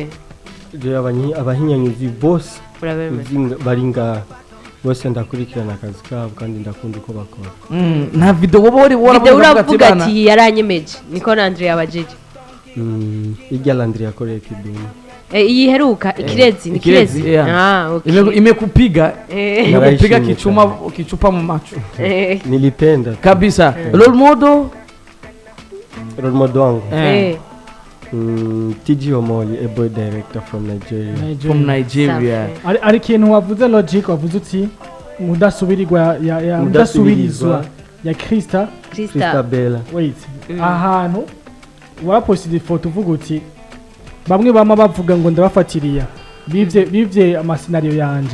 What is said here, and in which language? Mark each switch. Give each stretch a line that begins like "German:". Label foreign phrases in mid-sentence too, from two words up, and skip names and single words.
Rundi: abahinyanyuzi bose baringa bose ndakurikirana akazi kabo kandi ndakunda uko bakora nta video uravuga ati yaranyemeje niko na Andrea abajije ijya Landry yakoreye kidumu iyi heruka ikirezi ni kirezi
Swahili: okay imekupiga kichupa mu macho nilipenda
English: kabisa role model
Swahili: wangu TG Omoli,
English: a boy director from Nigeria.
Rundi: Ari kintu wavuze Logic wavuze uti mudasubirizwa ya Christabella.
English: Wait.
Rundi: Ahantu waposted ifoto uvuga uti bamwe bama bavuga ngo ndabafatiriya bivye amascenario yanje.